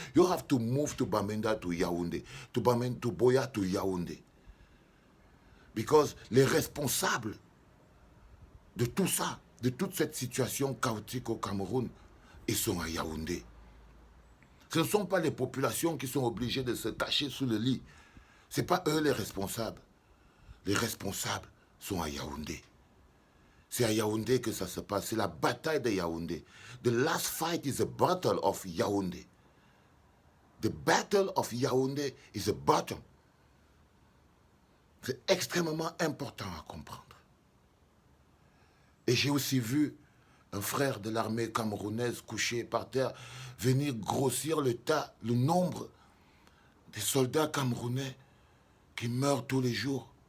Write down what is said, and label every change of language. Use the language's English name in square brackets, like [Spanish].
[English] You have to move to Bamenda to Yaoundé, to Boya to Yaoundé. Because [French] les responsables de tout ça, de toute cette situation chaotique au Cameroun, ils sont à Yaoundé. Ce ne sont pas les populations qui sont obligées de se cacher sous le lit. Ce n'est pas eux les responsables. Les responsables sont à Yaoundé. C'est à Yaoundé que ça se passe. C'est la bataille de Yaoundé. [English] The last fight is a battle of Yaoundé. The battle of Yaoundé is a battle. [French] C'est extrêmement important à comprendre. Et j'ai aussi vu un frère de l'armée camerounaise couché par terre venir grossir le nombre des soldats camerounais qui meurent tous les jours.